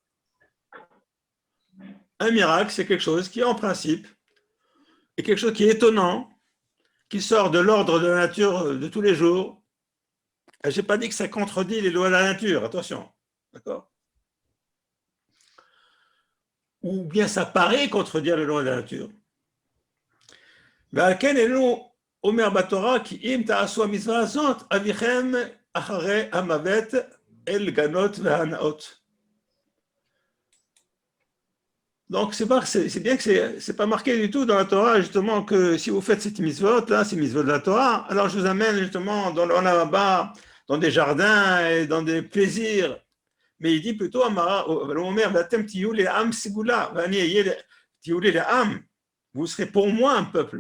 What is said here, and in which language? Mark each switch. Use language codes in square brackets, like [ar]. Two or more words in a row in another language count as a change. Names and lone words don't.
[fr] Un miracle, c'est quelque chose qui, en principe, est quelque chose qui est étonnant, qui sort de l'ordre de la nature de tous les jours. Je n'ai pas dit que ça contredit les lois de la nature, attention. D'accord? Ou bien ça paraît contredire les lois de la nature. [he] ועל כן אינו אומר בתורה כי אם תעשו המצווה הזאת אביכם אחרי המוות אל גנות והנאות. [fr] Donc c'est bien que c'est pas marqué du tout dans la Torah justement que si vous faites cette mitzvot là, ces mitzvot de la Torah, alors je vous amène justement dans le là-bas, dans des jardins et dans des plaisirs. Mais il dit plutôt vous serez pour moi un peuple.